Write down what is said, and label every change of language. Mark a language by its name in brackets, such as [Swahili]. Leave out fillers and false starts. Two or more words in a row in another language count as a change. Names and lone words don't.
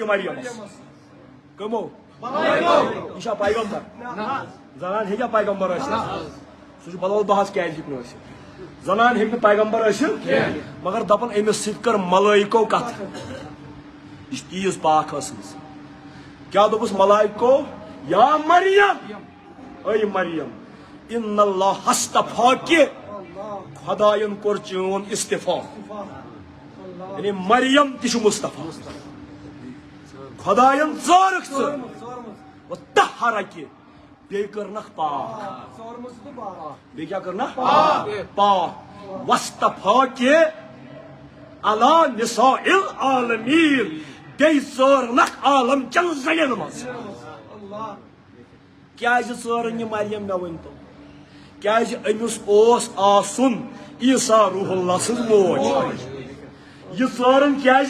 [Kashmiri] مریمس کٕمو یہِ چھا پیغمبر زنان ہیٚکیا پیغمبر ٲسِتھ سُہ چھُ بدل بحث کیازِ ہیٚکہِ نہٕ ٲسِتھ زنان ہیٚکہِ نہٕ پیغمبر ٲسِتھ مگر دپان أمِس سۭتۍ کٔر ملٲیکو کتھ یہِ چھِ تیٖژ پاک ٲسمٕژ کیاہ دوٚپُس ملائکو یا مریم اے مریم [Arabic] ان اللہ اصطفاکِ [Kashmiri] خۄداین کوٚر چون استفا یعنی مریم تہِ چھُ مصطفیٰ خۄداین ژٲرٕکھ ژٕ طہرکہِ بیٚیہِ کٔرنکھ پاک بیٚیہِ کیاہ کٔرنکھ پاک [Arabic] واصطفاکہِ علی نساء العالمیٖن [Kashmiri] بیٚیہِ ژٲرنکھ عالم چٮ۪ن زنٮ۪ن منٛز کیازِ ژٲرٕن یہِ مریم مےٚ ؤنۍتو کیازِ أمِس اوس آسُن عیٖسا روح اللہ سٕنٛز موج یہ ژٲرٕن کیازِ